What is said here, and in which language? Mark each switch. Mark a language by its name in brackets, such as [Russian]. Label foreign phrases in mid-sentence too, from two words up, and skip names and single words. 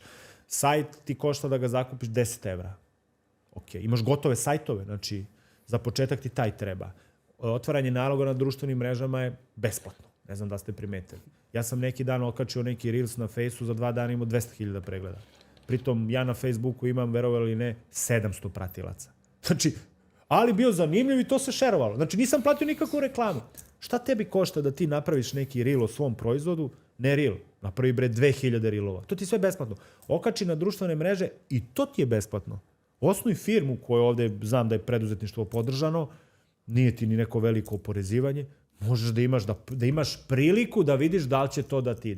[Serbian] Сајт ти кошта да га закупиш 10 евра. Океј, имаш готове сајтове, значи за почетак ти тај треба. Отварање налога на друштвеним мрежама е бесплатно. Не знам да сте приметили. Ја сам неки дан окачио неки Reels на Фейсу, за 2 дана имao 200.000 прегледа. Притом, ја на Фейсбуку имам, веровали или не, 700 пратилаца. Значи, ali bio zanimljiv i to se šerovalo. Znači, nisam platio nikakvu reklamu. Šta tebi košta da ti napraviš neki reel o svom proizvodu? Ne reel, napravi bre 2000 reelova. To ti sve besplatno. Okači na društvene mreže i to ti je besplatno. Osnuj firmu koju ovde znam da je preduzetništvo podržano, nije ti ni neko veliko oporezivanje, možeš da imaš priliku da vidiš da li će to da ti ide.